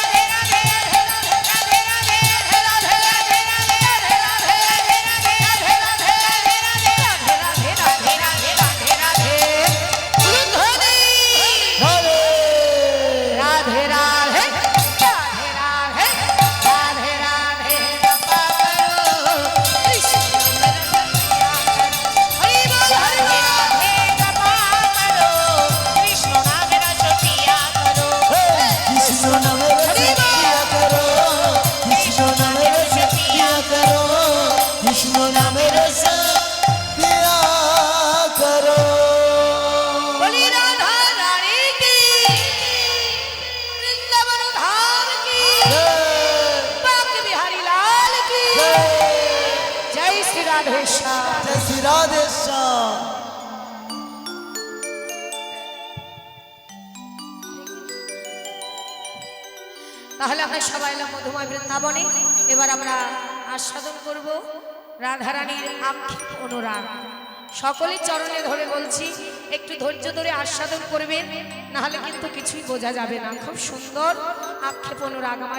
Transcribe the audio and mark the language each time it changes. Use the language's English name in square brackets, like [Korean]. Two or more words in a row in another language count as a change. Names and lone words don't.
[Bangla] হরে [Hindi] राधे राधे राधे राधे राधे राधे कृपा करो कृष्ण हरि बोल हरि [Bangla] কৃষ্ণ নামের সখিয়া করো কৃষ্ণ নামের সখিয়া করো কৃষ্ণ নামের সখিয়া করো [Hindi] बोली राधा रानी की वृंदावन धाम की बाक बिहारी लाल की जय श्री राधेश्याम [Bangla] জয় শ্রী রাধেশ্যাম। তাহলে আমরা সবাই এলাম মধুময় বৃন্দাবনে এবার আমরা আস্বাদন করব রাধারানীর আক্ষেপ অনুরাগ সকলের চরণে ধরে বলছি একটু ধৈর্য ধরে আস্বাদন করবেন না হলে কিন্তু কিছুই বোঝা যাবে না খুব সুন্দর আক্ষেপ অনুরাগ